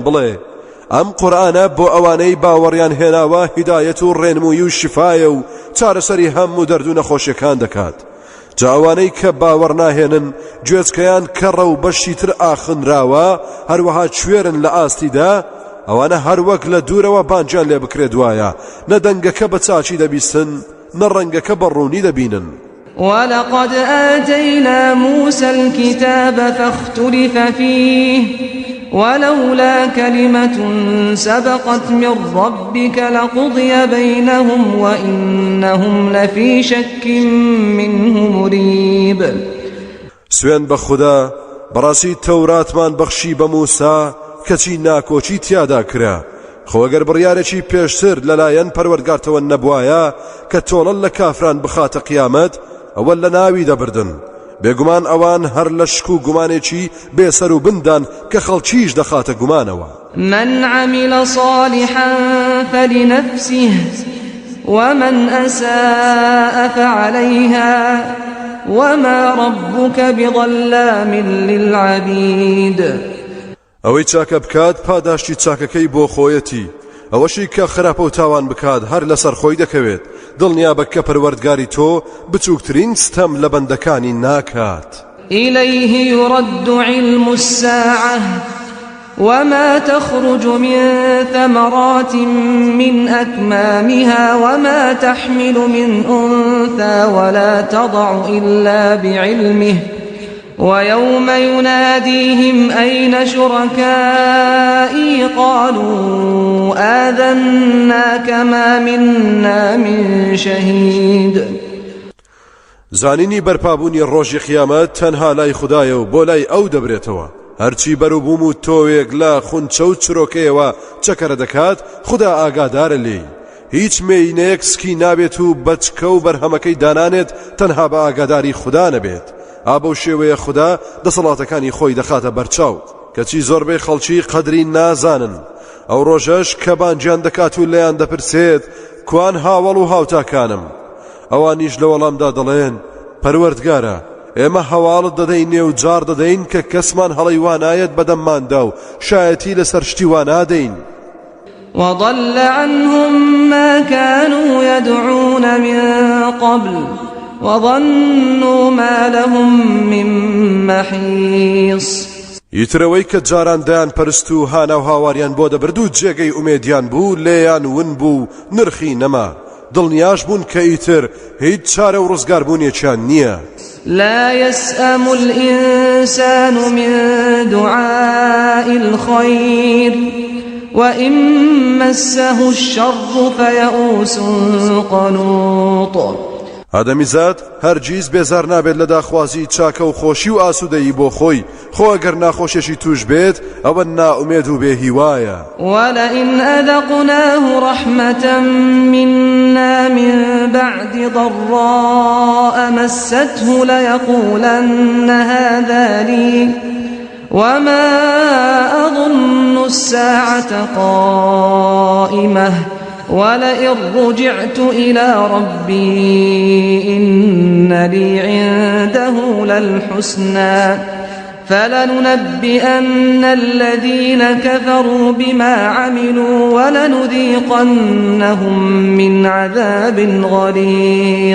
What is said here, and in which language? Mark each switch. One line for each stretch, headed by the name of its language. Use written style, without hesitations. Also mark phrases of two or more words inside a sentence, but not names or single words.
Central Kurdish: بڵێ ئەم قورئانە بۆ ئەوانەی باوەڕیان هێناوە هیدایەت و ڕێنمووی و شیفایە و چارەسەری هەموو دەرد و نەخۆشیەکان دەکات جاوانەی کە باوەڕ ناهێنن گوێچکەیان کەڕە و بەشی تر ئاخنراوە هەروەها کوێرن لە ئاستیدا ئەوانە هەروەک لە دوورەوە بانجیان لێ بکرێت وایە نە دەنگەکە بە چاچی دەبیستن نە ڕەنگەکە بە ڕوونی دەبینن
Arabic: ولقد آتينا موسى الكتاب فاختلف فيه ولولا كلمة سبقت من ربك لقضي بينهم وإنهم لفي شك منه مريب.
Central Kurdish: سوێن بە خوددا بەڕاستی تەوراتمان بەخشی بە موسا کەچی ناکۆچی تیادا کرا خۆگەر بڕیارێکی پێشتر لەلایەن پەروەردگارتەوە نەبوایە کە تۆڵە لە کافران بخاتە قیامەت ئەوە لە ناوی دەبردن بێگومان ئەوان هەر لە شک و گومانێکی بێسەر و بندان کە خەڵکیش دەخاتە گومانەوە.
Arabic: من عمل صالحا فلنفسه ومن أساء فعليها وما ربك بظلام للعبيد.
Central Kurdish: ئەوەی چاکە بکات پاداشتی چاکەکەی بۆ خۆیەتی ئەوەشی کە خراپە و تاوان بکات هەر لەسەر خۆی دەکەوێت دڵنیابە کە پەروەردگاری تۆ بچووکترین ستەم لە بەندەکانی ناکات.
Arabic: إليه يرد علم الساعة وما تخرج من ثمرات من أكمامها وما تحمل من أنثى ولا تضع إلا بعلمه ويوم يناديهم أين شركائي قالوا آذناك ما منا من شهيد.
Central Kurdish: زانینی بەرپابوونی ڕۆژی قیامەت تەنها لای خوددایە و بۆ لای ئەو دەبرێتەوە هەرچی بەروبووم و تۆوێک لە خونچە و چرۆکەیەوە چەکەرە دەکات خوددا ئاگادارە لێی هیچ مێینەیەک سکی نابێت و بەچکە و بەرهەمەکەی دانانێت تەنها بە ئاگاداری خوددا نەبێت. ئابە شێوەیە خوددا دەسەڵاتەکانی خۆی دەخاتە بەرچاو کەچی زۆربەی خەڵکی قەدری نازانن ئەو ڕۆژەش کە بانجیان دەکات و لەیان دەپرسێت کوان هاوڵ و هاوتاکانم ئەوانیش لە وەڵامدا دەڵێن پەروەردگارە ئێمە هەواڵت دەدەینێ و جار دەدەین کە کەسمان هەڵی وانایەت بەدەمماندا و شایەتی لەسەر شتی وانادەین.
Arabic: وضل عنهم ما كانوا يدعون من قبل وظنوا ما لهم من محيص.
Central Kurdish: ئیترەوەی کە جاران دەیان پەرست و هانا و هاواریان بۆ دەبرد و جێگەی ئومێدیان بوو لێیان ون بوو نرخی نەما دڵنیاش بوون کە ئیتر هیچ چارە و ڕزگاربوونیەکیان نییە.
Arabic: لا يسأم الإنسان من دعاء الخير وإن مسه الشر فيئوس قنوط.
Central Kurdish: ئادەمیزاد هەرگیز بێزار نابێت لە داخوازی چاکە و خۆشی و ئاسوودەیی بۆ خۆی خۆ ئەگەر ناخۆشیێکی توش بێت ئەوە نائومێد و بێهیوایە.
Arabic: ولئن أذقناه رحمة منا من بعد ضراء مسته ليقولن هذا لي وما أظن الساعة قائمة ولئن رجعت إلى ربي إن لي عنده للحسنى فلننبئن الذين كفروا بما عملوا ولنذيقنهم من عذاب غليظ.